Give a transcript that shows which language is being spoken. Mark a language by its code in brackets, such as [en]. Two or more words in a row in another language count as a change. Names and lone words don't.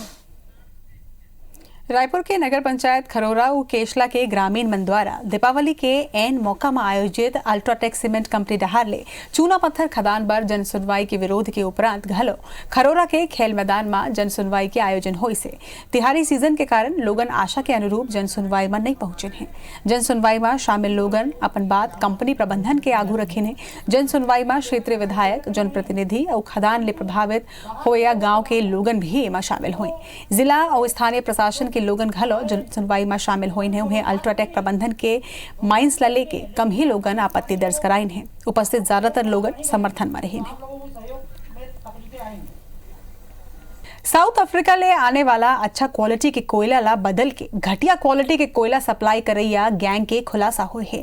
[hne] रायपुर के नगर पंचायत खरोरा व केशला के ग्रामीण मन द्वारा दीपावली के एन मौका में आयोजित अल्ट्राटेक सीमेंट कंपनी डहारले चूना पत्थर खदान पर जन सुनवाई के विरोध के उपरांत घलो खरोरा के खेल मैदान में जन सुनवाई के आयोजन हुई से तिहारी सीजन के कारण लोगन आशा के अनुरूप जन सुनवाई में नहीं पहुंचे हैं। जन सुनवाई में शामिल लोगन अपन बात कंपनी प्रबंधन के आगू रखे ने। जन सुनवाई में क्षेत्रीय विधायक, जनप्रतिनिधि और खदान ले प्रभावित होया गाँव के लोगन भी एमा शामिल हुए। जिला और स्थानीय प्रशासन लोगन घलो जन सुनवाई में शामिल हुए हैं। उन्हें अल्ट्राटेक प्रबंधन के माइंस ला लेके कम ही लोगन आपत्ति दर्ज कराइन हैं। उपस्थित ज्यादातर लोगन समर्थन में रहे हैं। साउथ अफ्रीका ले आने वाला अच्छा क्वालिटी के कोयला ला बदल के घटिया क्वालिटी के कोयला सप्लाई करैया गैंग के खुलासा हुए है।